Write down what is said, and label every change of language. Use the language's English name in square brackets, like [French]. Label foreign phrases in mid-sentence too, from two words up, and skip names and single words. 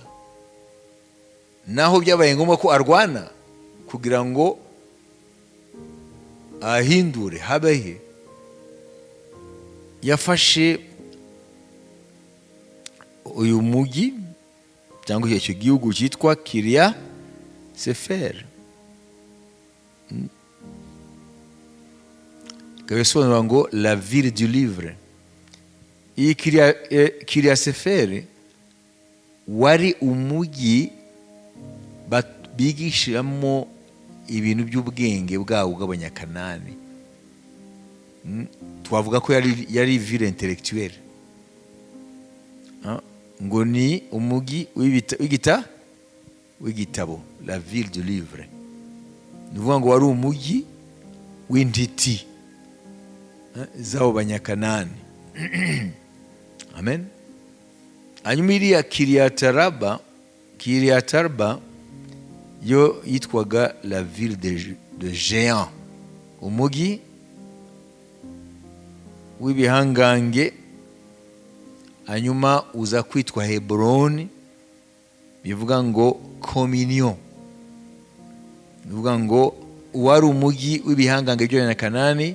[Kinyarwanda] Naho byabaye ngombwa ko arwana kugira ngo ahindure habehe, yafashe uyu mugi cyangwa icyo gihugu cyitwa Kiriatiseferi. Kabisobanura ngo [French] la ville du livre. [Kinyarwanda] Iyi Kiriatiseferi wari umugi bigishiramo ibintu by'ubwenge bwabo bw'Abanyakanani. Twavuga ko yari [French] ville intellectuelle. [Kinyarwanda] Ngo ni umugi w'igitabo, [French] la ville du livre. [Kinyarwanda] Nuvuga ngo wari umugi w'intiti z'abo Banyakanani. Amen. Hanyuma iriya Kiriatarba yo yitwaga [French] la ville de géant, [Kinyarwanda] umugi w'ibihangange. Hanyuma uza kwitwa Hebroni, bivuga ngo communion. Bivuga ngo wari umugi w'ibihangange by'Abanyakanani.